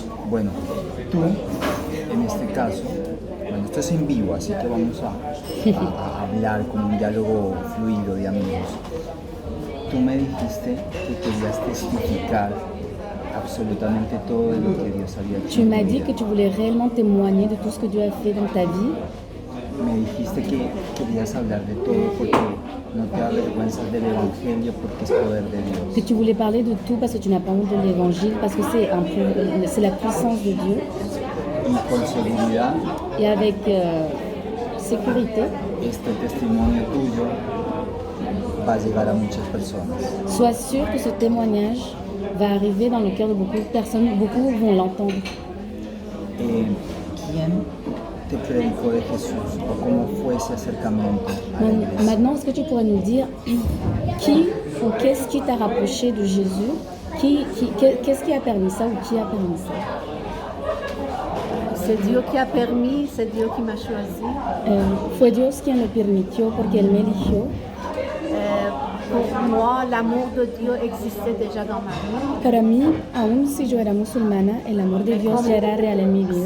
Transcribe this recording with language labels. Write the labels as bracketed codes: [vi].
[es] Bueno, tú, en este caso, bueno, esto es en vivo, así que vamos a hablar como un diálogo fluido de amigos. Tú me dijiste que querías testificar absolutamente todo de lo que Dios había hecho. [fr] Tu m'as dit que tu voulais réellement témoigner de tout ce que Dieu a fait dans ta vie. [es] Me dijiste que querías hablar de todo porque no te avergüenzas del Evangelio porque es poder de Dios. [fr] Que tu voulais parler de tout parce que tu n'as pas honte de l'évangile, parce que c'est la puissance de Dieu. [es] Y con seguridad, [fr] Et avec sécurité, [es] este testimonio tuyo va a llegar a muchas personas. [fr] sois sûr que ce témoignage va arriver dans le cœur de beaucoup de personnes, beaucoup vont l'entendre. [es] ¿Quién te predicó de Jesús o cómo fue ese acercamiento a la iglesia? [fr] Maintenant, est-ce que tu pourrais nous dire qui ou qu'est-ce qui t'a rapproché de Jésus? Qu'est-ce qui a permis ça ou qui a permis ça? C'est Dieu qui a permis, c'est Dieu qui m'a choisi. [es] Fue Dios quien lo permitió porque Él me eligió. [fr] Pour moi, l'amour de Dieu existait déjà dans ma vie. [es] Para mí, aun si yo era musulmana, el amor de Dios ya era real en mi vida.